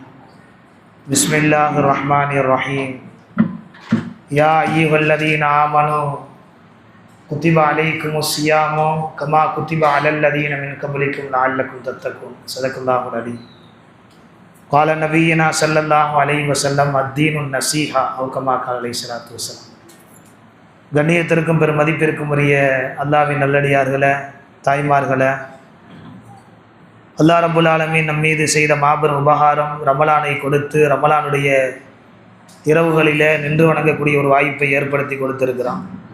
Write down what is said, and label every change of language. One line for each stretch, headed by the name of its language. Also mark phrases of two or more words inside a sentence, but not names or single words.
Arabic: بسم الله الرحمن الرحيم يا أيها الذين آمنوا كتب عليكم الصيام كما كتب على الذين من قبلكم لعلكم تتقون صدق الله العظيم قال نبينا صلى الله عليه وسلم الدين النصيحة أو كما قال عليه الصلاة والسلام.
Tamil: கண்ணியத்திற்கும் பெருமதிப்பிற்கும் உரிய அல்லாஹ்வின் நல்லடியார்களே, தாய்மார்களே, அல்லாஹ்
Arabic: رب العالمين
Tamil: நம் மீது செய்த மாபெரும் உபகாரம் ரமலானை கொடுத்து ரமலானுடைய இரவுகளிலே நின்று வணங்கக்கூடிய ஒரு வாய்ப்பை ஏற்படுத்தி கொடுத்திருக்கிறான்.